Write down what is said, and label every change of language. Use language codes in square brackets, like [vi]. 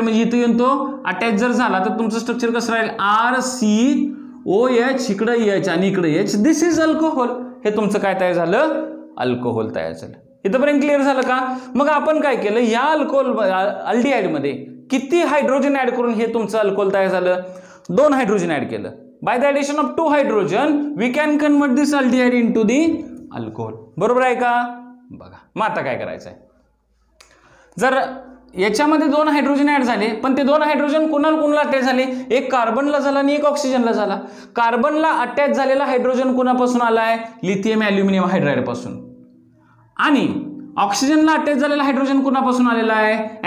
[mr] म्हणजे इथं येऊन तो अटॅच जर झाला तर तुमचं स्ट्रक्चर कसं राहील? RCOH इकडं H आणि इकडे H. [en] This is alcohol. [mr] हे तुमचं काय तयार झालं? अल्कोहोल तयार झालं. इथंपर्यंत क्लिअर झालं का? मग आपण काय केलं? या अल्कोहोल अल्डिहाइड मध्ये किती हायड्रोजन ऍड करून हे तुमचं अल्कोहोल तयार झालं? 2 हायड्रोजन ऍड केलं. [en] By the addition of 2 hydrogen we can convert this aldehyde into the alcohol. [mr] बरोबर आहे का? बघा मग आता काय करायचं आहे? जर याच्यामध्ये 2 हायड्रोजन ऍड झाले पण ते 2 हायड्रोजन कुणाला अटॅच झाले? एक कार्बनला झाला आणि एक ऑक्सिजनला झाला. कार्बनला अटॅच झालेला हायड्रोजन कुणापासून आलाय? लिथियम ॲल्युमिनियम हायड्राइड पासून. आणि ऑक्सिजनला अटॅच झालेला हायड्रोजन कुणापासून आलेला आहे?